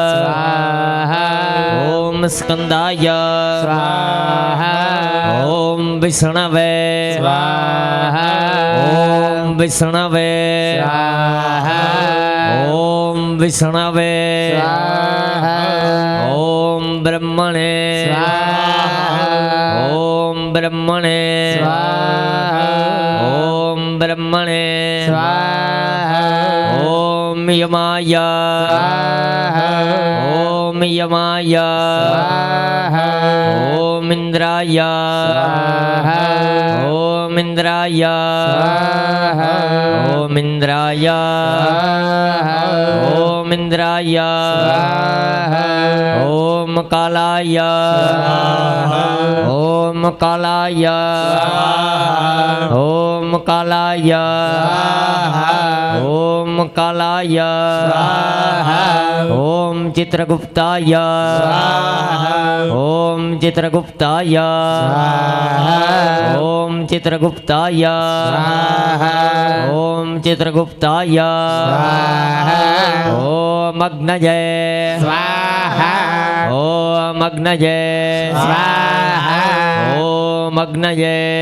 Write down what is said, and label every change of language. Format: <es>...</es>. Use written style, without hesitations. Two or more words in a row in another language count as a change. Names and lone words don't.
<sa>ઓમ સ્કંદાય ઓમ વિષ્ણવે ઓમ વિષ્ણવે ઓમ વિષ્ણવે ઓમ બ્રહ્મણે ઓમ બ્રહ્મણે ઓમ બ્રહ્મણે ઓમ यमाय ओम यमाय ओम इंद्राय ओम इंद्राय ओम इंद्राय ओम इंद्राय ओम कालाय ओम कालाय ओम कालाय ओम कालाय ओम ચિત્રગુપ્તાય ઓમ ચિત્રગુપ્તાય ઓમ ચિત્રગુપ્તાય ઓમ ચિત્રગુપ્તાય ઓમ અગ્નજય ઓમ અગ્નજય ઓમ અગ્નજય</sa>